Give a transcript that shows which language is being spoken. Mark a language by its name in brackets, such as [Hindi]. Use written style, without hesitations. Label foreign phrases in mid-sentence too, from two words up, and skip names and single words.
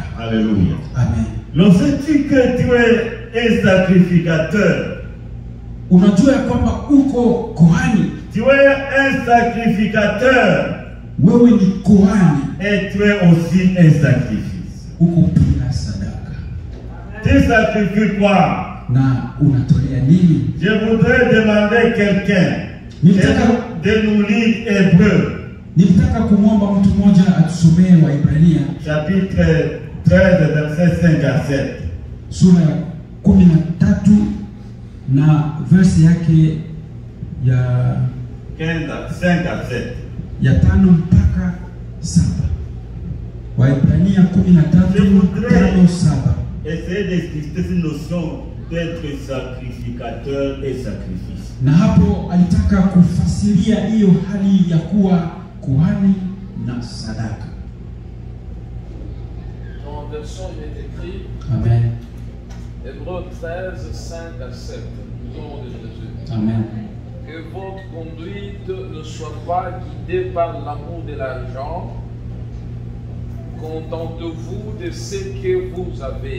[French] Alléluia. Amen. Lorsque tu es un sacrificateur, [Swahili] unajua ya kwamba uko kohani, [French] tu es un sacrificateur. [Swahili] wewe ni kohani, [French] Et tu es aussi un sacrifice. [Swahili] uko pia sadaka. [French] Tu sacrifies quoi? [Swahili] Na unatolea nini? [French] Je voudrais demander quelqu'un de nous lire Hébreu. [Swahili] Nilitaka kumwomba mtu mmoja atusomee Waebrania [French] Chapitre 13, verset 5 à 7. [Swahili] sura ya 13 na verse yake ya [French] 5 à 7. [Swahili] ya 5 mpaka 7. Waebrania 13:5-7. [French] Essayez d'expliquer cette notion d'être sacrificateur et sacrifice. [Swahili] Na hapo alitaka kufasiria hiyo hali ya kuwa kuhani na sadaka. [French] En version, il est écrit Amen. Hébreux 13, 5 à 7. Au nom de Jésus. Amen. Que votre conduite ne soit pas guidée par l'amour de l'argent. Contentez-vous de ce que vous avez.